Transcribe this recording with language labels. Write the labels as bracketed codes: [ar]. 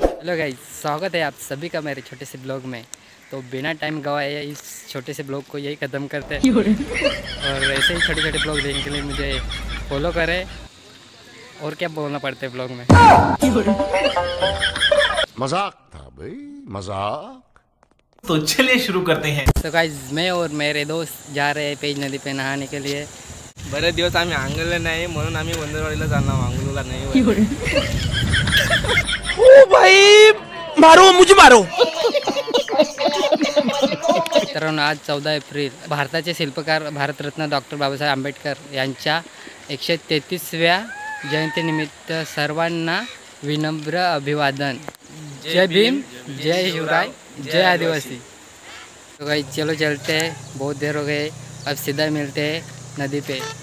[hi] Hello guys, स्वागत है आप सभी का मेरे छोटे से ब्लॉग में। तो बिना टाइम गवाए इस छोटे से ब्लॉग को यही ख़त्म करते हैं और ऐसे ही छोटे छोटे ब्लॉग देखने के लिए मुझे फॉलो करें। और क्या बोलना पड़ता है ब्लॉग में। मजाक था भाई, मजाक। तो चलिए शुरू करते हैं। तो गाइस, मैं और मेरे दोस्त जा रहे हैं पेज नदी पे नहाने के लिए। [mr] बरेच दिवस आम्ही आंघोळला नाही म्हणून आम्ही वंदरवाडीला जाणार, आंघोळला नाही। [hi] ओ भाई मारो, मुझे मारो। [mr] तर आज 14 एप्रिल भारताचे शिल्पकार भारतरत्न डॉक्टर बाबासाहेब आंबेडकर यांच्या 133व्या जयंतीनिमित्त सर्वांना विनम्र अभिवादन। [hi] जय भीम, जय शिवराय, जय आदिवासी। तो भाई चलो चलते हैं, बहुत देर हो गए, अब सीधा मिलते हैं नदी पे।